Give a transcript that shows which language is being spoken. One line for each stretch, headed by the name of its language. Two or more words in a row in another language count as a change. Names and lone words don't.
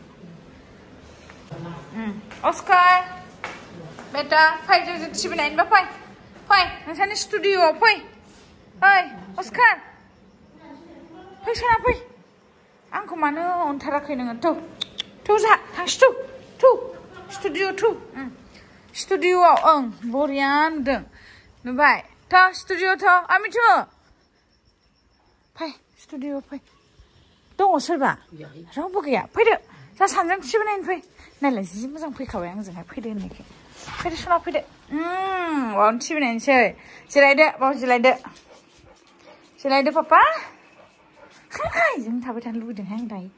Bodo: अस्कार बेटा फै जों टिभि नायनोबा फै नोंसानि स्टुडिअ'आव फै अस्कार फै सना फै आंखौ मानो अनथाराखै नोङो थौ जा थांसै थौ स्टुडिअ' स्टुडिअ'आव ओं बरिया नुदों नुबाय Ta studio ta. Amitu. Fai studio fai. Dong soरबा. रावबो गैया. फैदो. जा सानजों सिबनायनि फै. नायलाय जि मोजां फैखाबाय आंजोंहाय फैदो होननायखाय. फैदो सना फैदो. बावनो सिबनायनिसै. जिरायदो, बाव जिरायदो. जिरायदो पापा. हाय जों थाबाय थानो लुबैदोंहाय आं दायो.